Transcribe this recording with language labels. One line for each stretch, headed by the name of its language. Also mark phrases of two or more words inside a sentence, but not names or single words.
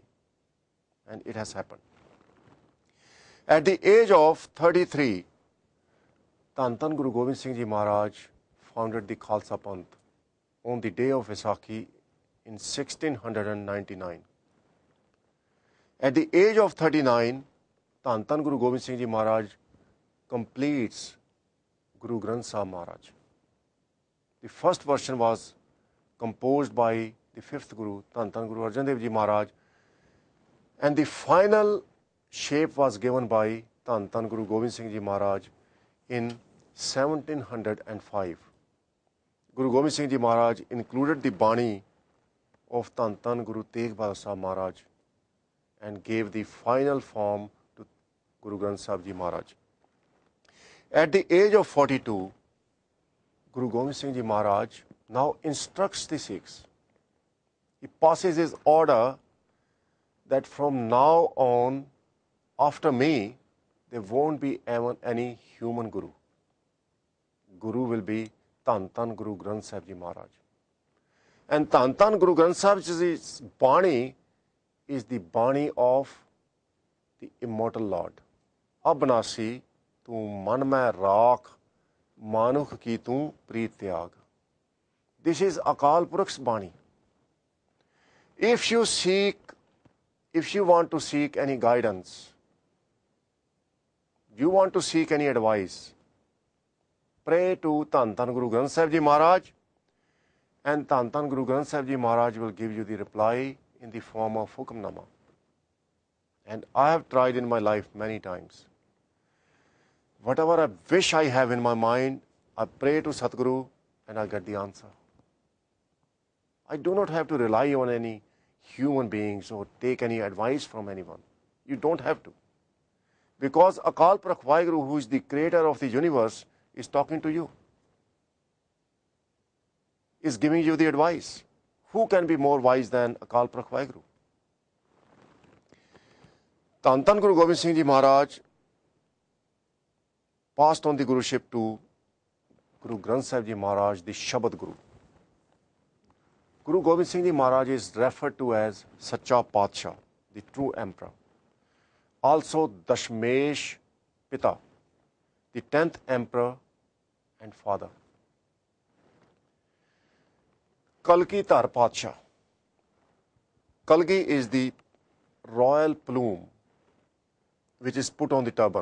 English: And it has happened. At the age of 33, Dhan Dhan Guru Gobind Singh Ji Maharaj founded the Khalsa Panth on the day of Vaisakhi in 1699. At the age of 39, Dhan Dhan Guru Gobind Singh Ji Maharaj completes Guru Granth Sahib Maharaj. The first version was composed by the 5th Guru, Dhan Dhan Guru Arjan Dev Ji Maharaj, and the final shape was given by Dhan Dhan Guru Gobind Singh Ji Maharaj in 1705. Guru Gobind Singh Ji Maharaj included the Bani of Dhan Dhan Guru Tegh Bahadur Sahib Maharaj and gave the final form to Guru Granth Sahib Ji Maharaj. At the age of 42, Guru Gobind Singh Ji Maharaj now instructs the Sikhs. He passes his order that from now on, after me, there won't be any human Guru. Guru will be Dhan Dhan Guru Granth Sahib Ji Maharaj. And Dhan Dhan Guru Granth Sahib Ji's Bani is the Bani of the immortal Lord.
Punjabi: ਅਬਿਨਾਸੀ ਤੂ ਮਨ ਮਹਿ ਰਾਖੁ, ਮਾਨੁਖ ਕੀ ਤੂ ਪ੍ਰੀਤਿ ਤਿਆਗੁ.
English: This is Akal Purakh's Bani. If you want to seek any guidance, you want to seek any advice, pray to Dhan Dhan Guru Granth Sahib Ji Maharaj, and Dhan Dhan Guru Granth Sahib Ji Maharaj will give you the reply in the form of Hukamnama. And I have tried in my life many times. Whatever I wish I have in my mind, I pray to Satguru and I get the answer. I do not have to rely on any human beings or take any advice from anyone. You don't have to. Because Akal Purakh Vaheguru, who is the creator of the universe, is talking to you, is giving you the advice. Who can be more wise than Akal Purakh Vaheguru? Dhan Dhan Guru Gobind Singh Ji Maharaj passed on the Guruship to Guru Granth Sahib Ji Maharaj, the Shabad Guru. Guru Gobind Singh Ji Maharaj is referred to as Sacha Padshah, the true emperor. Also Dashmesh Pita, the 10th emperor and father. Kalki Tar Padshah. Kalgi is the royal plume which is put on the turban.